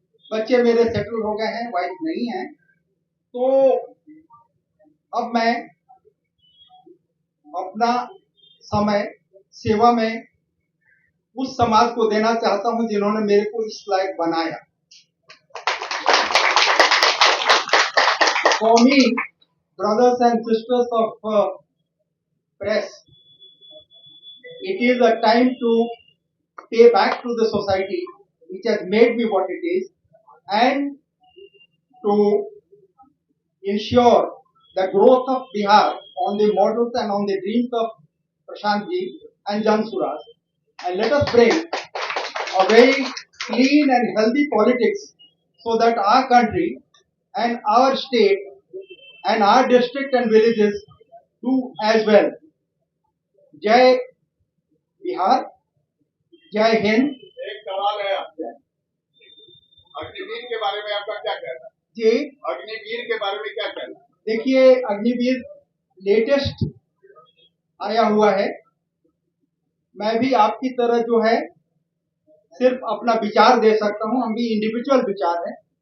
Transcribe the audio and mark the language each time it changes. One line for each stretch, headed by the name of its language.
Hindi: बच्चे मेरे सेटल हो गए हैं, वाइफ नहीं है, तो अब मैं अपना समय सेवा में उस समाज को देना चाहता हूं जिन्होंने मेरे को इस लायक बनाया।
English: For me, brothers and sisters of press, it is a time to pay back to the society which has made me what it is, and to ensure the growth of Bihar on the models and on the dreams of Prashant Ji and Jan Suraj. And let us bring a very clean and healthy politics so that our country and our state and our district and villages do as well.
Hindi: जय बिहार, जय हिंद। एक सवाल है आपसे, अग्निवीर के बारे में आपका क्या कहना है? जी, अग्निवीर के बारे में क्या कहना है? देखिए अग्निवीर लेटेस्ट आया हुआ है। मैं भी आपकी तरह जो है सिर्फ अपना विचार दे सकता हूं, हम भी इंडिविजुअल विचार है।